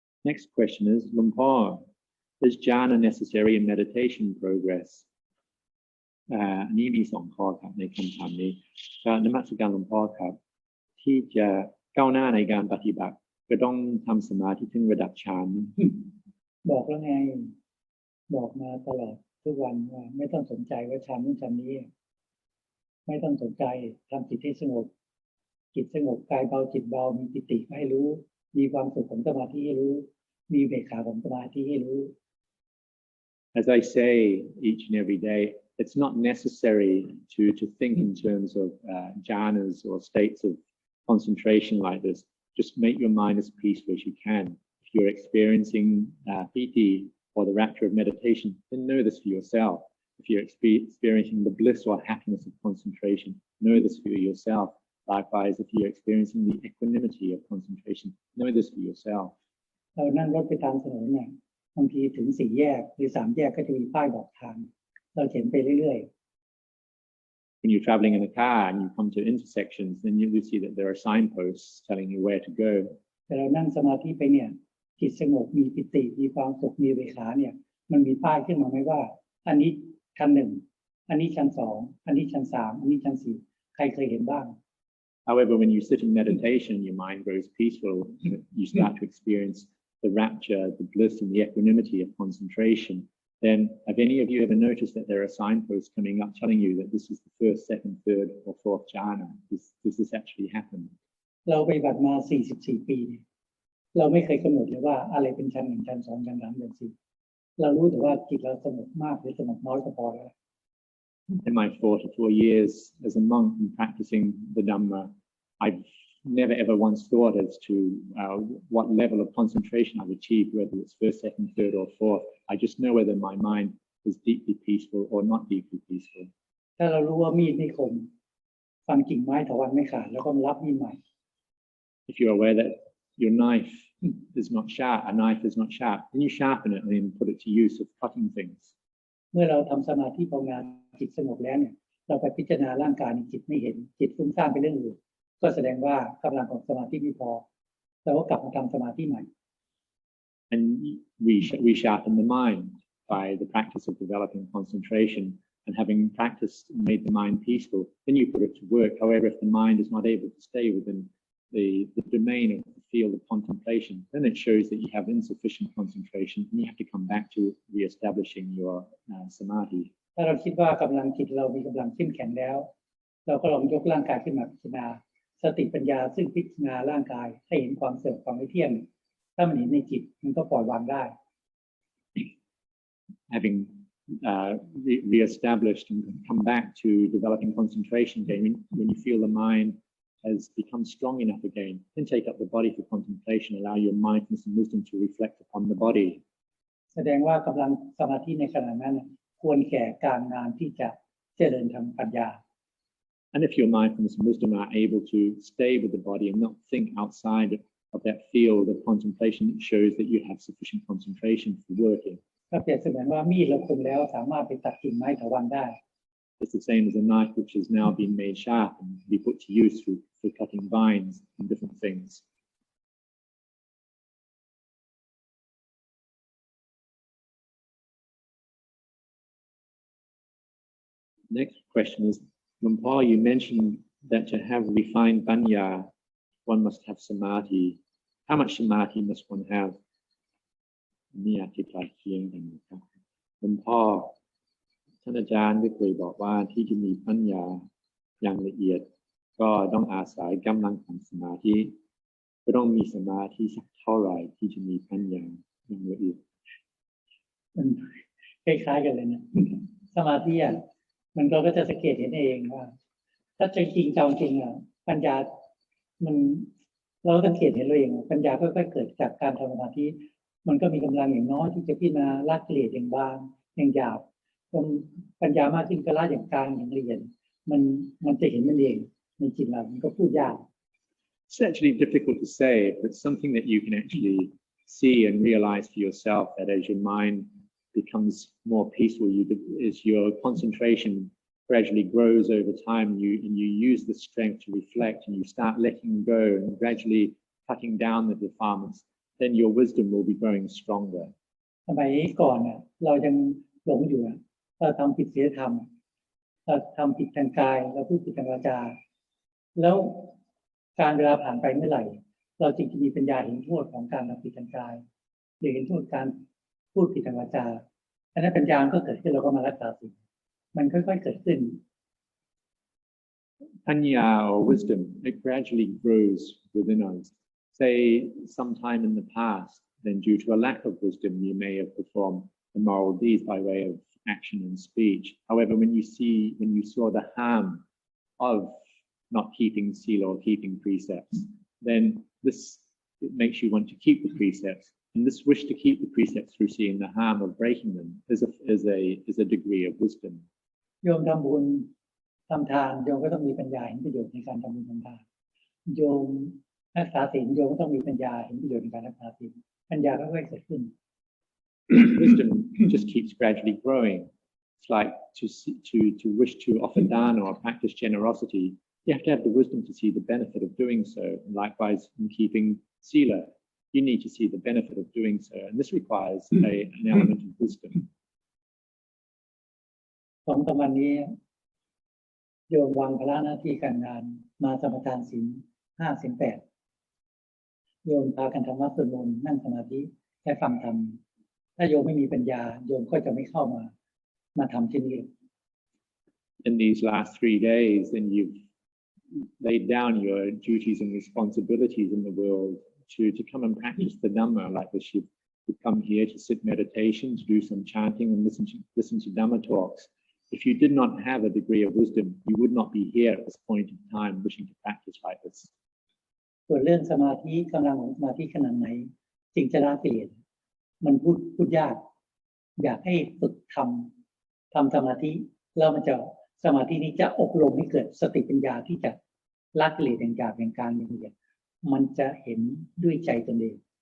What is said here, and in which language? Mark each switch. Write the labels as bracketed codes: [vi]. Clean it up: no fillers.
[en] Next question is, Luang Por, is jhana necessary in meditation progress? [th] อันนี้มี2ข้อครับในคำถามนี้ก็นมัสการหลวงพ่อครับที่จะก้าวหน้าในการปฏิบัติก็ต้องทำสมาธิถึงระดับฌาน บอกแล้วไงบอกมาตลอดทุกวันว่าไม่ต้องสนใจว่าฌานนู้นฌานนี้ไม่ต้องสนใจทำจิตให้สงบจิตสงบกายเบาจิตเบามีปิติให้รู้มีความสุขของสมาธิให้รู้มีเบกขาของสมาธิให้รู้ [en] As I say each and every day, it's not necessary to think in terms of jhanas or states of concentration like this. Just make your mind as peaceful as you can. If you're experiencing piti or the rapture of meditation, then know this for yourself. If you're experiencing the bliss or happiness of concentration, know this for yourself. Likewise, if you're experiencing the equanimity of concentration, know this for yourself. [th] เรานั่งรถไปตามถนนเนี่ยบางทีถึง4 แยกหรือ3 แยกก็จะมีป้ายบอกทางเราเห็นไปเรื่อยๆ [en] When you're traveling in a car and you come to intersections, then you will see that there are signposts telling you where to go. [th] แต่เรานั่งสมาธิไปเนี่ยจิตสงบมีปิติมีความสุขมีเบกขาเนี่ยมันมีป้ายขึ้นมาไหมว่าอันนี้ชั้น 1อันนี้ชั้น 2อันนี้ชั้น 3อันนี้ชั้น 4ใครเคยเห็นบ้าง [en] However, when you sit in meditation, your mind grows peaceful. You start to experience the rapture, the bliss, and the equanimity of concentration. Then, have any of you ever noticed that there are signposts coming up telling you that this is the first, second, third, or fourth jhana? Does this actually happen? [th] เราปฏิบัติมา44 ปีเราไม่เคยกำหนดเลยว่าอะไรเป็นชั้น 1ชั้น 2ชั้น 3ชั้น 4เรารู้แต่ว่าจิตเราสงบมากหรือสงบน้อยก็พอแล้ว [en] In my 44 years as a monk and practicing the Dhamma, I've never ever once thought as to what level of concentration I've achieved, whether it's first, second, third, or fourth. I just know whether my mind is deeply peaceful or not deeply peaceful. [th] ถ้าเรารู้ว่ามีดไม่คมฟันกิ่งไม้ถวันไม่ขาดแล้วก็รับมีดใหม่ [en] If you're aware that your knife is not sharp, a knife is not sharp, then you sharpen it and then put it to use of cutting things. [th] เมื่อเราทำสมาธิภาวนาจิตสงบแล้วเนี่ยเราไปพิจารณาร่างกายจิตไม่เห็นจิตฟุ้งซ่านไปเรื่องอื่นก็แสดงว่ากำลังของสมาธิไม่พอเราก็กลับมาทำสมาธิใหม่ [en] And we sharpen the mind by the practice of developing concentration and having practiced and made the mind peaceful, then you put it to work. However, if the mind is not able to stay within the domain of the field of contemplation, then it shows that you have insufficient concentration and you have to come back to re-establishing your samathi. [th] ถ้าเราคิดว่ากำลังจิตเรามีกำลังเข้มแข็งแล้วเราก็ลองยกร่างกายขึ้นมาพิจารณาสติปัญญาซึ่งพิจารณาร่างกายให้เห็นความเสื่อมความไม่เที่ยงถ้ามันเห็นในจิตมันก็ปล่อยวางได้ [en] Having re-established and come back to developing concentration again, when you feel the mind has become strong enough again, then take up the body for contemplation, allow your mindfulness and wisdom to reflect upon the body. [th] แสดงว่ากำลังสมาธิในขณะนั้นควรแก่การงานที่จะเจริญทางปัญญา [en] And if your mindfulness and wisdom are able to stay with the body and not think outside of that field of contemplation, it shows that you have sufficient concentration for working. [th] ก็เปรียบเสมือนว่ามีดเราคมแล้วสามารถไปตัดกิ่งไม้ถวันได้ [en] It's the same as a knife which has now been made sharp and can be put to use for cutting vines and different things. Next question is, Luang Por, you mentioned that to have refined panya, one must have samadhi. How much samadhi must one have? [th] นี่อธิบายเคียงกันนะครับหลวงพ่อท่านอาจารย์ได้เคยบอกว่าที่จะมีปัญญาอย่างละเอียดก็ต้องอาศัยกำลังของสมาธิก็ต้องมีสมาธิสักเท่าไหร่ที่จะมีปัญญาอย่างละเอียด คล้ายๆกันเลยนะสมาธิมันก็จะสังเกตเห็นเองว่าถ้าจริงจังจริงปัญญามันเราสังเกตเห็นเองปัญญาค่อยๆเกิดจากการทำสมาธิมันก็มีกำลังอย่างน้อยที่จะพิจารณาละกิเลสอย่างบางอย่างหยาบปัญญามากขึ้นก็ละอย่างกลางอย่างละเอียดมันจะเห็นมันเองในจิตเรามันก็พูดยาก [en] It's actually difficult to say, but it's something that you can actually see and realize for yourself that as your mind becomes more peaceful, as your concentration gradually grows over time, and you use the strength to reflect and you start letting go and gradually cutting down the defilements, then your wisdom will be growing stronger. [th] สมัยก่อนเรายังหลงอยู่เราทำผิดศีลธรรม เราทำผิดทางกายเราพูดผิดทางวาจาแล้วการเวลาผ่านไปเมื่อไหร่เราจึงจะมีปัญญาเห็นโทษของการทำผิดทางกายหรือเห็นโทษการพูดผิดทางวาจาอันนั้นปัญญาก็เกิดขึ้นเราก็มารักษาศีลมันค่อยๆเกิดขึ้น [en] Panya or wisdom, it gradually grows within us. Say sometime in the past, then due to a lack of wisdom, you may have performed immoral deeds by way of action and speech. However, when you saw the harm of not keeping sila or keeping precepts, then it makes you want to keep the precepts. And this wish to keep the precepts through seeing the harm of breaking them is a degree of wisdom. [th] โยมทำบุญทำทานโยมก็ต้องมีปัญญาเห็นประโยชน์ในการทำบุญทำทานโยมรักษาศีลโยมก็ต้องมีปัญญาเห็นประโยชน์ในการรักษาศีลปัญญาก็ค่อยๆเกิดขึ้น [en] Wisdom just keeps gradually growing. It's like to wish to offer dana or practice generosity. You have to have the wisdom to see the benefit of doing so. And likewise, in keeping sila, you need to see the benefit of doing so. And this requires an element of wisdom. [th] 2 วันนี้โยมวางภาระหน้าที่การงานมาสมาทานศีล 5 ศีล 8โยมพากันทำวัดสวดมนต์นั่งสมาธิและฟังธรรมถ้าโยมไม่มีปัญญาโยมก็จะไม่เข้ามาทำที่นี่ [en] In these last 3 days, then you've laid down your duties and responsibilities in the world to come and practice the Dhamma like this. You've come here to sit meditation, to do some chanting and listen to Dhamma talks. If you did not have a degree of wisdom, you would not be here at this point in time wishing to practice like this. [th] ส่วนเรื่องสมาธิกำลังของสมาธิขนาดไหนจึงจะละกิเลสมันพูดยากอยากให้ฝึกทำสมาธิแล้วมันจะสมาธินี้จะอบรมให้เกิดสติปัญญาที่จะละกิเลสอย่างหยาบอย่างกลางอย่างละเอียดมันจะเห็นด้วยใจตนเอง